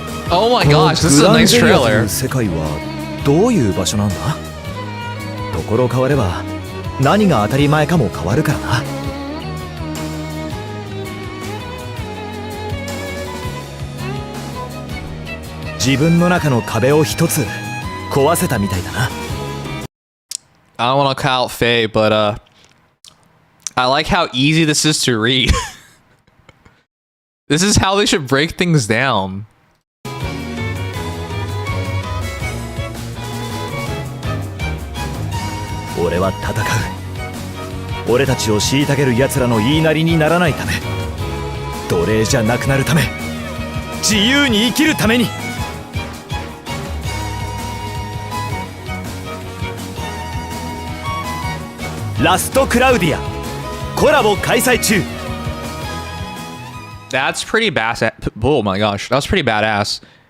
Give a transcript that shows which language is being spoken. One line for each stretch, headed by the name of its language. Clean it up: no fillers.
English: Oh my gosh, this is a nice trailer.
Japanese: 世界はどういう場所なんだ？ところ変われば何が当たり前かも変わるからな。自分の中の壁を一つ壊せたみたいだな。
English: I don't want to call out Faye, but I like how easy this is to read. This is how they should break things down.
Japanese: 俺は戦う。俺たちを虐げる奴らの言いなりにならないため、奴隷じゃなくなるため、自由に生きるために。ラストクラウディアコラボ開催中。
English: That's pretty badass. Oh my gosh, that was pretty badass.